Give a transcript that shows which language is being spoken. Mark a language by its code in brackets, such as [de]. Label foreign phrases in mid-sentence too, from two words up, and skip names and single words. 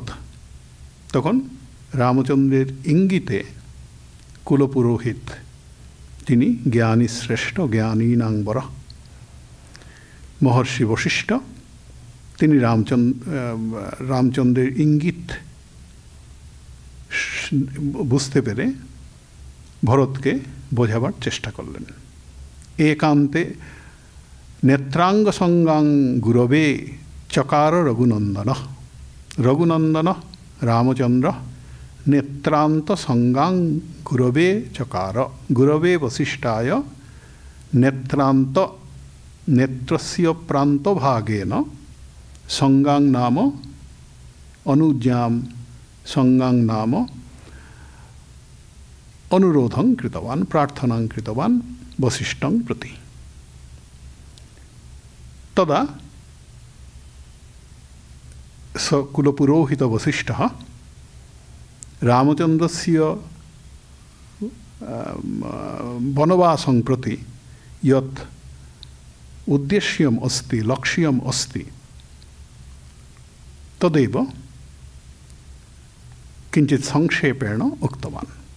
[bn] তখন রামচন্দ্রের ইঙ্গিতে কুলপুরোহিত, তিনি জ্ঞানী শ্রেষ্ঠ [sa] জ্ঞানীনাং বরঃ [bn] মহর্ষি বশিষ্ঠ, তিনি রামচন্দ্রের ইঙ্গিত বুঝতে পেরে ভরতকে বোঝাবার চেষ্টা করলেন। [sa] একান্তে নেত্রাঙ্গ সঙ্গাং গুরবে চকার রঘুনন্দন, রঘুনন্দন রামচন্দ্র নেত্রান্ত সঙ্গাং গুরবে চকার, গুরবে বশিষ্ঠায় নেত্রান্ত নেত্রস্য প্রান্তভাগেন সঙ্গাং নাম অনুজ্ঞাম সঙ্গাং নাম অনুরোধং কৃতবান, প্রার্থনাং কৃতবান বশিষ্ঠং প্রতি। তদা स कुलपुरोहित वसिष्ठः रामचन्द्रस्य वनवासं प्रति यत् उद्देश्यम् अस्ति, लक्ष्यम् अस्ति, तदेव किञ्चित् संक्षेपेण उक्तवान्।